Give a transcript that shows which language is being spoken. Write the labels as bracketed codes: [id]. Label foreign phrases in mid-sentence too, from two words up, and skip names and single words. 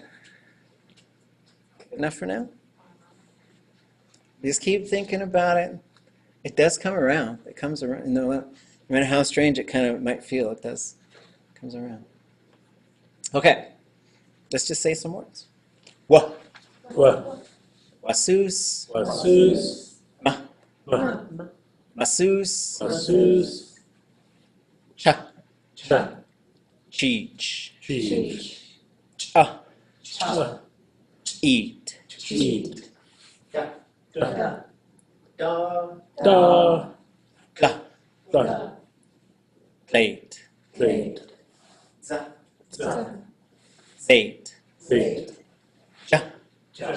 [en] Enough for now? Just keep thinking about it. It does come around. It comes around. You know, no matter how strange it kind of might feel, it does. It comes around. Okay. Let's just say some words. Wa. Wa. Wasus. Wasus. Ma. Ma. Masus. Masus. Cha. Cha. Cheech. Cheech. Cha. Cha. Eat. Eat. Da. Da. Da. Da. Ga. Da. Plate. Plate. Za. Za. Zait. Zait. Ja. Ja.